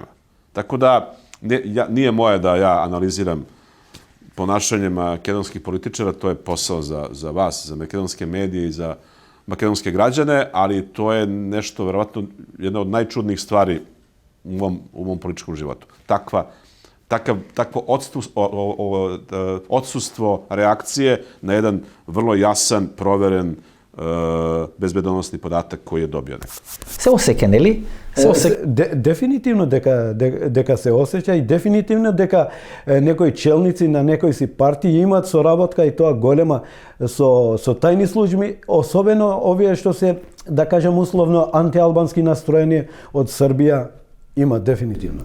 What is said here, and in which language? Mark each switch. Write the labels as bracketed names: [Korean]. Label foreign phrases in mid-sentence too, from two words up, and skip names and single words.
[Serbian] Tako da nije moje da ja analiziram ponašanje makedonskih političara, to je posao za vas, za makedonske medije i za makedonske građane, ali to je nešto, verovatno, jedna od najčudnijih stvari u mom političkom životu. Takvo odsustvo reakcije na jedan vrlo jasan, proveren bezbedonosni podatak koji je dobio neko. [Macedonian] Се осеќа, не ли? Definitivno дека се осеќа и дефинитивно дека некои челници на некои си партии имаат соработка и тоа голема со тајни служби, особено овие што се, да кажем условно, антиалбански настроени од Србија, има дефинитивно.